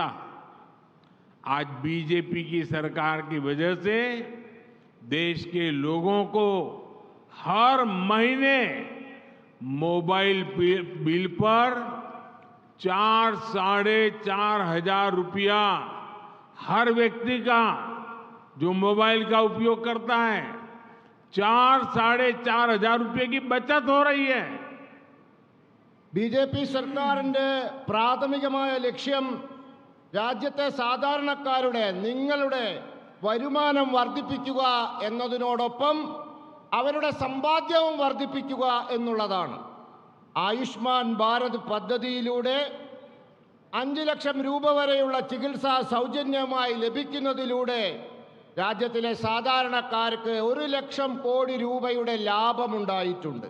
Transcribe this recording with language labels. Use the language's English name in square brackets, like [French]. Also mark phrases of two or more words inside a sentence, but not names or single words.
[Hindi] आज बीजेपी की सरकार की वजह से देश के लोगों को हर महीने मोबाइल बिल पर 4-4,500 रुपया हर व्यक्ति का जो मोबाइल का उपयोग करता है 4,500 रुपए की बचत हो रही है। [Malayalam] BJP സർക്കാരിൻ്റെ പ്രാഥമികമായ ലക്ഷ്യം രാജ്യത്തെ സാധാരണക്കാരുടെ നിങ്ങളുടെ വരുമാനം വർദ്ധിപ്പിക്കുക എന്നതിനോടൊപ്പം അവരുടെ സമ്പാദ്യവും വർദ്ധിപ്പിക്കുക എന്നുള്ളതാണ്. ആയുഷ്മാൻ ഭാരത് പദ്ധതിയിലൂടെ 5 ലക്ഷം രൂപ വരെയുള്ള ചികിത്സ സൗജന്യമായി ലഭിക്കുന്നതിലൂടെ രാജ്യത്തിലെ സാധാരണക്കാർക്ക് 1 ലക്ഷം കോടി രൂപയുടെ ലാഭമുണ്ടായിട്ടുണ്ട്.